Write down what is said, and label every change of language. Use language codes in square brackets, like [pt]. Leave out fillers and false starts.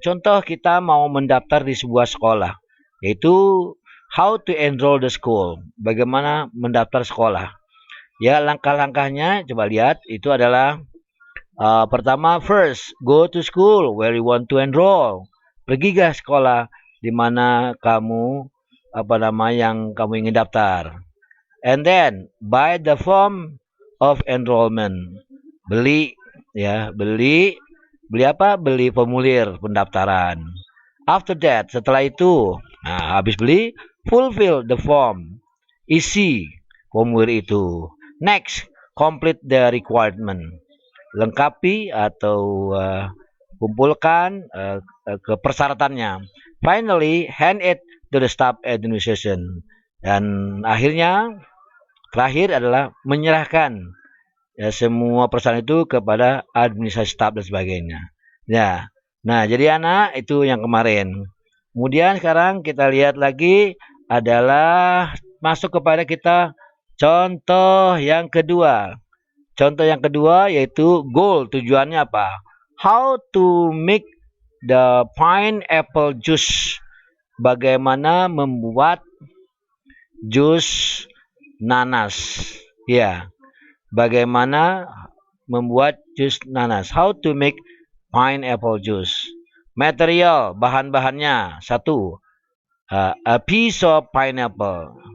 [id] Contoh kita mau mendaftar di sebuah sekolah, yaitu [en] how to enroll the school, [id] bagaimana mendaftar sekolah. Ya, langkah-langkahnya coba lihat, itu adalah pertama, [en] first, go to school where you want to enroll. [id] Pergi ke sekolah di mana kamu yang kamu ingin daftar. [en] And then buy the form of enrollment. [id] Beli ya, beli apa? Beli formulir pendaftaran. [en] After that, [id] setelah itu, nah, habis beli, [en] fulfill the form. [id] Isi formulir itu. [en] Next, complete the requirement. [id] Lengkapi atau kumpulkan ke persyaratannya. [en] Finally, hand it to the staff administration. [id] Dan akhirnya, terakhir adalah menyerahkan ya, semua persyaratan itu kepada administrasi staff dan sebagainya. Ya, nah jadi anak itu yang kemarin. Kemudian sekarang kita lihat lagi adalah masuk kepada kita contoh yang kedua. Contoh yang kedua yaitu goal, tujuannya apa? [en] How to make the pineapple juice. [id] Bagaimana membuat jus nanas. Ya, bagaimana membuat jus nanas. [en] How to make pineapple juice. Material, [id] bahan-bahannya. Satu, [en] a piece of pineapple.